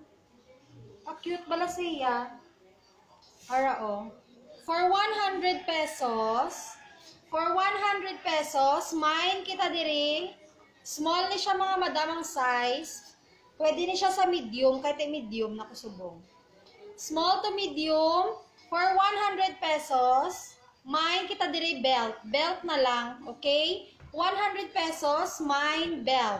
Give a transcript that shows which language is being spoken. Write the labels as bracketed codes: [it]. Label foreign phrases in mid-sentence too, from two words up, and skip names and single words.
[hil] Cute bala siya. Ara, o. [en] For 100 pesos. For 100 pesos, [hil] mine kita diri. Small ni siya, mga madam, ang size. Pwede ni siya sa medium. Kahit medium na kusubong. Small to medium. [en] For 100 pesos, [hil] mine kita diri belt. Belt na lang, okay? 100 pesos, mine belt.